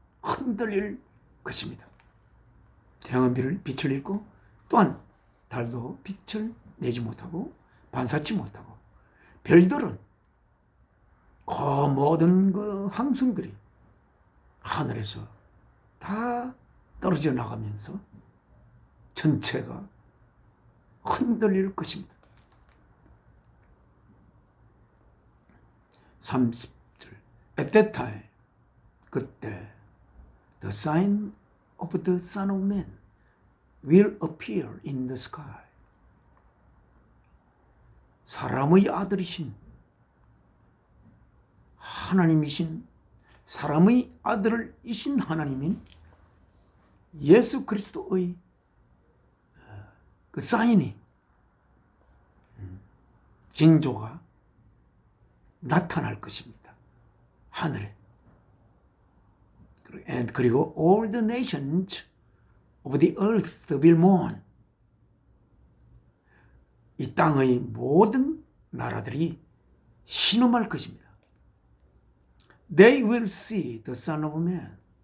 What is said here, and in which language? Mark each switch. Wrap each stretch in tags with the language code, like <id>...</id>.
<ko>흔들릴 것입니다. 태양은 빛을 잃고 또한 달도 빛을 내지 못하고 반사치 못하고 별들은 그 모든 그 항성들이 하늘에서 다 떨어져 나가면서 전체가 흔들릴 것입니다.</ko> <en>30절 At that time</en> <ko>그때</ko> <en>the sign of the Son of Man will appear in the sky.</en> <ko>사람의 아들이신 하나님이신 사람의 아들이신 하나님인 예수 그리스도의 그 사인이 징조가 나타날 것입니다. 하늘에. 그리고</ko> <en>all the nations of the earth will mourn.</en> <ko>이 땅의 모든 나라들이 신음할 것입니다.</ko> <en>They will see the Son of Man.</en>